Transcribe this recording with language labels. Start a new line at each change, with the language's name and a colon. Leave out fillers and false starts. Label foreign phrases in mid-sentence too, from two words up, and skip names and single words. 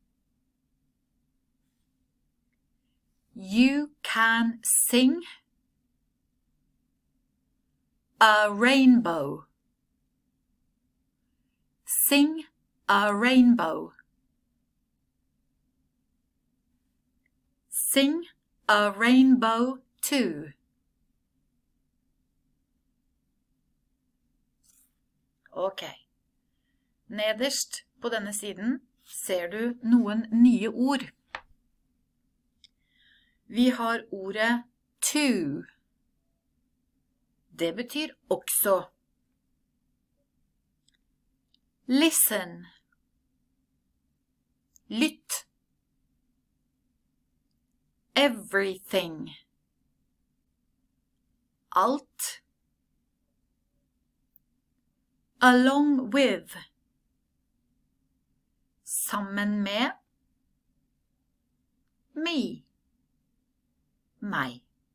English: You can sing a rainbow. Sing a rainbow. Sing a rainbow too. Ok.
Norwegian: Nederst på denne siden ser du noen nye ord. Vi har ordet to. Det betyr også. Listen. Lytt.
English: Everything. Alt. Along with.
Norwegian: Sammen med. Me. Meg.